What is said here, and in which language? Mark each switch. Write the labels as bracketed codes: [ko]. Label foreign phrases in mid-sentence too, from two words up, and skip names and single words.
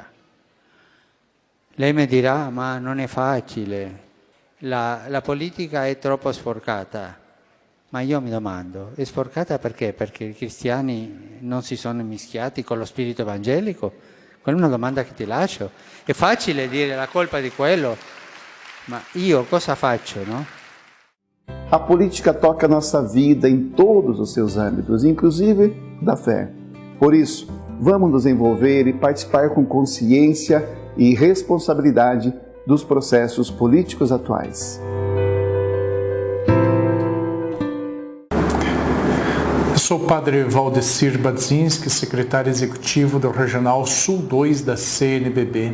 [it] Lei mi dirà, ma non è facile, la politica è troppo sporcata. Ma io mi domando, è sporcata perché? Perché i cristiani non si sono mischiati con lo spirito evangelico? Quella è una domanda che ti lascio. È facile dire la colpa di quello, ma io cosa faccio, no? [pt] A política toca a nossa vida em todos os seus âmbitos, inclusive da fé. Por isso, vamos nos envolver e participar com consciência e responsabilidade dos processos políticos atuais. Eu sou o Padre Valdecir Badzinski, secretário executivo do Regional Sul 2 da CNBB.